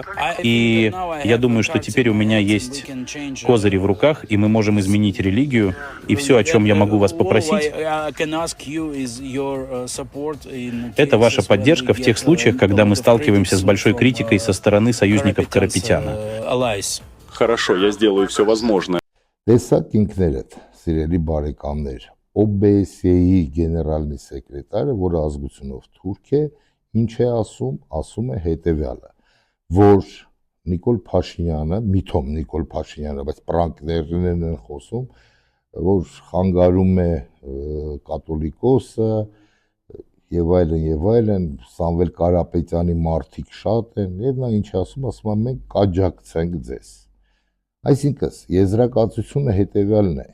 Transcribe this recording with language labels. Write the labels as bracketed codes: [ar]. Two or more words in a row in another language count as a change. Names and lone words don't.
[ru] И я думаю, что теперь у меня есть козыри в руках, и мы можем изменить религию. И все, о чем я могу вас попросить, это ваша поддержка в тех случаях, когда мы сталкиваемся с большой критикой со стороны союзников Карапетяна. Хорошо, я сделаю все возможное. [hy] Տեսակ ինքներդ, սիրելի բարեկամներ, OBSE-ի [ru] генеральный секретарь, [hy] որը ազգությունով թուրք է, ինչ է ասում է հետևյալը, որ Նիկոլ Փաշինյանը, միթոմ Նիկոլ Փաշինյանը, բայց պրանկներն են խոսում, որ խանգարում է կաթոլիկոսը եւ այլն, Սամվել Կարապետյանի մարդիկ շատ են, եւ նա ինչ ասում է, մենք կաջակցենք ձեզ։ Այսինքն, եզրակացությունը հետևյալն է.